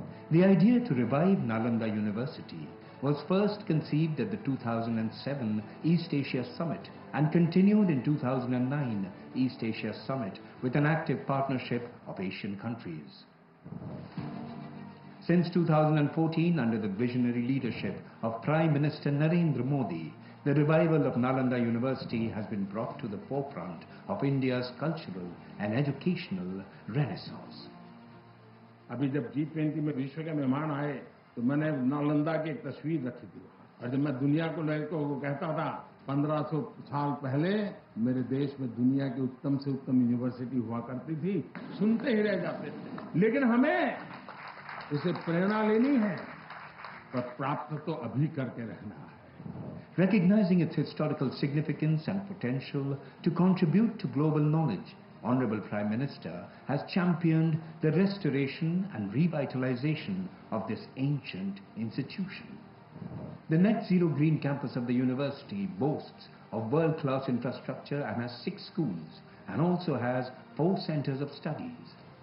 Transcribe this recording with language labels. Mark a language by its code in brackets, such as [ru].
[en] The idea to revive Nalanda University was first conceived at the 2007 East Asia Summit and continued in 2009 East Asia Summit with an active partnership of Asian countries. Since 2014, under the visionary leadership of Prime Minister Narendra Modi, the revival of Nalanda University has been brought to the forefront of India's cultural and educational renaissance. [hi] अभी जब G20 में विश्व के मेहमान आए तो मैंने नालंदा की एक तस्वीर रखी थी और जब मैं दुनिया को कहता था 1500 साल पहले मेरे देश में दुनिया की उत्तम से उत्तम यूनिवर्सिटी हुआ करती थी, सुनते ही रह जाते थे। लेकिन हमें उसे प्रेरणा लेनी है पर प्राप्त तो अभी करके रहना है। [en] Recognizing its historical significance and potential to contribute to global knowledge, Honorable Prime Minister has championed the restoration and revitalization of this ancient institution. The Net Zero Green campus of the university boasts of world-class infrastructure and has 6 schools and also has 4 centers of studies.